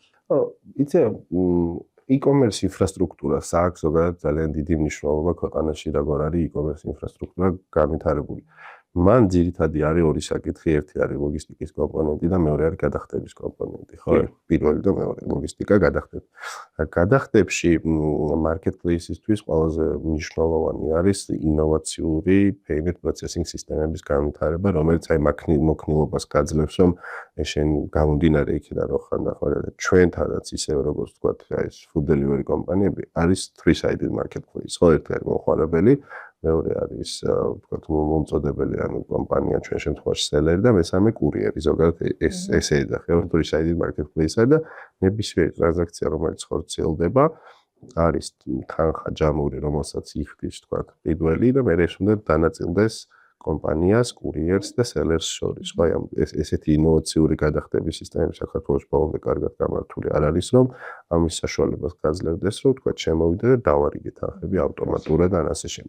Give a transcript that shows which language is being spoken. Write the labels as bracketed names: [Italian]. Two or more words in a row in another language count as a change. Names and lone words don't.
[Georgian] იცი e-commerce ინფრასტრუქტურას აქვს ზოგადად ძალიან დიდი მნიშვნელობა ქვეყანაში როგორ არის e-commerce ინფრასტრუქტურა განვითარებული. მან ძირითადი არის ორი საკითხი, ერთი არის ლოგისტიკის კომპონენტი და მეორე არის გადახდების კომპონენტი, ხო? პირველი და მეორე ლოგისტიკა, გადახდები. გადახდებში marketplace-ისთვის ყველაზე მნიშვნელოვანი არის ინოვაციური [English] payment processing [Georgian] სისტემების განვითარება, რომელიც აი მოქნილობას გაძლევს, რომ შენ გამომდინარე იქიდან რომ ხანდახან ჩვენთანაც ისე როგორც ვთქვათ, აი ეს [English] food delivery [Georgian] კომპანიები არის [English] three-sided marketplace, [Georgian] ხო? ერთი არის მომხმარებელი მეორე არის ვთქვათ მომწოდებელი ანუ კომპანია ჩვენ შემთხვევაში სელერი და მესამე კურიერი ზოგადად ესე ეძახება [English] three-sided marketplace- [Georgian] ა და ნებისმიერი ტრანზაქცია რომელიც ხორციელდება არის თანხა ჯამური რომელსაც იხდის ვთქვათ პირველი და მე ეს უნდა დანაწილდეს კომპანიას, კურიერს და სელერს შორის. ხო, აი ესეთი ინოვაციური გადახდების სისტემები საქართველოს ბოლომდე კარგად გამართული არ არის, რომ ამის საშუალებას გაძლევდეს, რომ თქვა შემოვიდა და დავარიგე თანხები ავტომატურად ან ასე შემდეგ.